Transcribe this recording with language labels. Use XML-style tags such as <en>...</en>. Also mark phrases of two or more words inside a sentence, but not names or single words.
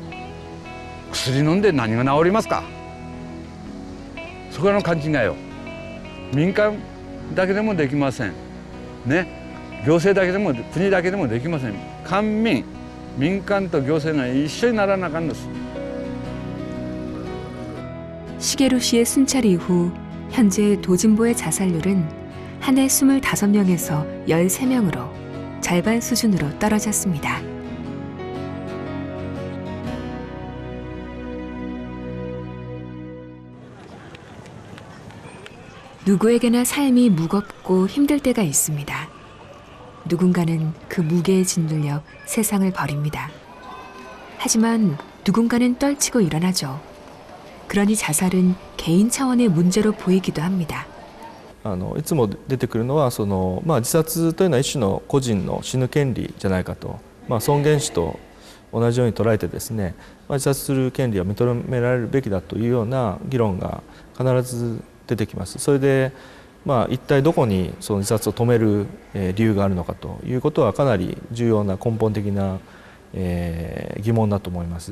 <ja>薬飲んで何が治りますか。そこらの勘違いを民間だけでもできませんね。行政だけでも国だけでもできません。官民民間と行政が一緒にならなあかんです。</ja> <ko>시게루 씨의 순찰 이후 현재 도진보의 자살률은 한 해 25명에서 13명으로 절반 수준으로 떨어졌습니다. 누구에게나 삶이 무겁고 힘들 때가 있습니다. 누군가는 그 무게에 짓눌려 세상을 버립니다. 하지만 누군가는 떨치고 일어나죠. 그러니 자살은 개인 차원의 문제로 보이기도 합니다.</ko> <ja>いつも出てくるのは自殺というのは一種の個人の死ぬ権利じゃないかと、尊厳死と同じように捉えてですね、自殺する権利は認められるべきだというような議論が必ず出てきます。それで一体どこにその自殺を止める理由があるのかということはかなり重要な根本的な疑問だと思います。</ja>